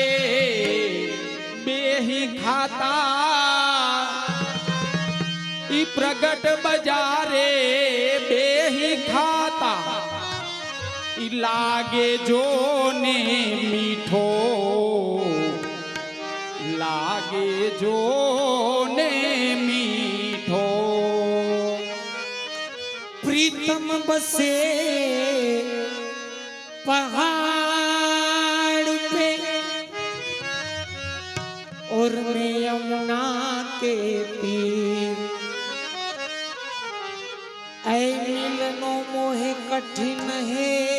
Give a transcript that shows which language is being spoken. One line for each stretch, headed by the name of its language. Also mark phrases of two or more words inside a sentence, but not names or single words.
Gujarati: બેહી ખાતા ઈ પ્રગટ બજારે બેહી ખાતા ઈ લાગે જો ને મીઠો લાગે જો ને મીઠો
Hindi: प्रीतम बसे पहाड़ पे और मैं यमुना के तीर ऐ मिलनो मोहे कठिन है